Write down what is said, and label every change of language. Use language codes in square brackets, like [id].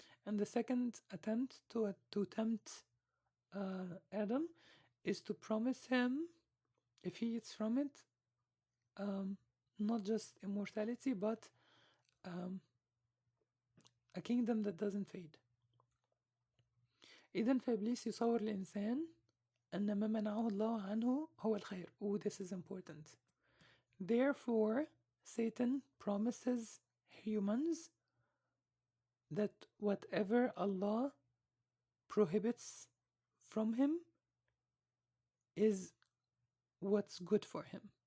[en] And the second attempt to tempt Adam is to promise him, if he eats from it, not just immortality, but a kingdom that doesn't fade. [ar] إذن فإبليس يصور الإنسان أن ما منعه الله عنه هو الخير. [en] Oh, this is important. Therefore, Satan promises humans that whatever Allah prohibits from him is what's good for him.